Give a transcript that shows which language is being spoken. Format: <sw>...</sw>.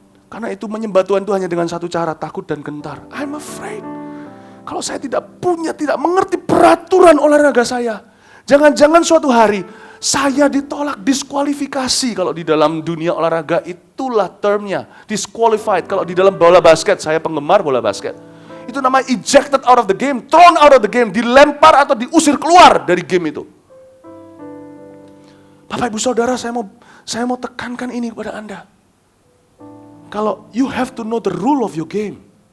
<id>Karena itu menyembah Tuhan itu hanya dengan satu cara, takut dan gentar.</id> <en>I'm afraid.</en> <id>Kalau saya tidak mengerti peraturan olahraga saya. Jangan-jangan suatu hari saya ditolak diskualifikasi. Kalau di dalam dunia olahraga itulah termnya. Disqualified. Kalau di dalam bola basket, saya penggemar bola basket. Itu namanya</id> <en>ejected out of the game, thrown out of the game.</en> <id>Dilempar atau diusir keluar dari game itu. Bapak Ibu Saudara, saya mau tekankan ini kepada Anda. Kalau</id> <en>you have to know the rule of your game.</en>